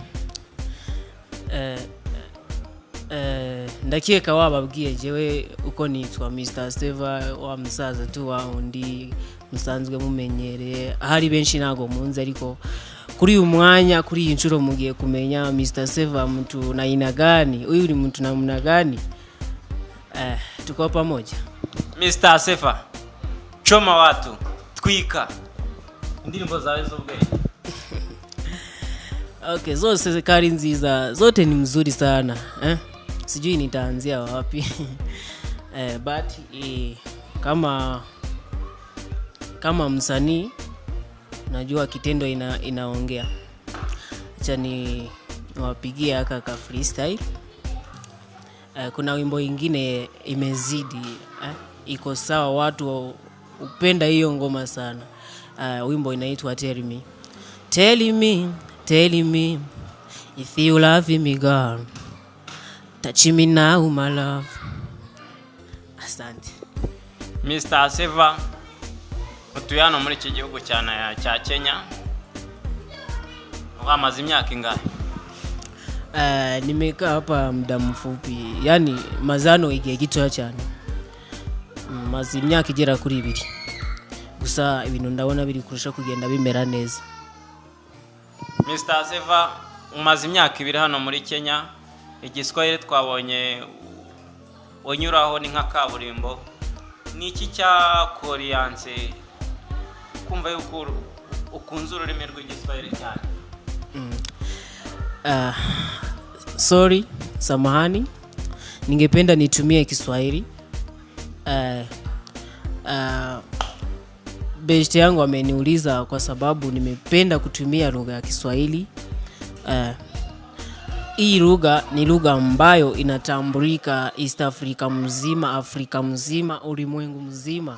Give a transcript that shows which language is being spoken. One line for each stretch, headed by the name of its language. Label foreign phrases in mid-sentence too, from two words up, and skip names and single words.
Kinyarwanda: Ndakeka wababwiye jewe uko nitwa Mr. Seva, wa musaza tu wa undi musanzwe mumenyereye, hari benshi nago munzi, ariko kuri uyu mwanya, kuri iyi nshuro mugiye kumenya Mr.
Swahili: Seva mtu na aina gani, huyu ni mtu namna gani. Tuko pamoja. Mr. Seva, choma watu,
Kinyarwanda: twika indirimbo zawe z'ubwenge. Okay, zose kari nziza,
Swahili: zote ni mzuri sana. Sijui nitaanzia wapi. But kama msanii najua kitendo inaongea. Acha ni wapigie aka ka freestyle. Kuna wimbo ingine imezidi, iko sawa, watu upenda hiyo ngoma sana. Wimbo inaitwa Tell Me.
English: Tell me, tell me if you love me, girl. Touch me now, my love. Asante.
Kinyarwanda: Mr. Seva, utuyano muri iki gihugu cya Kenya, wamaze imyaka ingahe?
Swahili: Nimekaa hapa muda mfupi, yani mazano
Kinyarwanda: igihe gito cyane. Maze imyaka igera kuri 2. Gusa ibintu ndabona biri kurusha kugenda bimera neza. Mr. Seva, umaze imyaka 2 hano muri Kenya. Igiswahili twabonye unyuraho ni nka kaburimbo. Ni iki cya Koreanse kumva yuko ukunze ururimi rw'igiswahili cyane? Sorry,
Swahili: samahani. Ningependa nitumie Kiswahili. Best yangu ameniuliza kwa sababu nimependa kutumia lugha ya Kiswahili. Hii lugha ni lugha ambayo inatambulika East Africa mzima, Afrika mzima, ulimwengu mzima.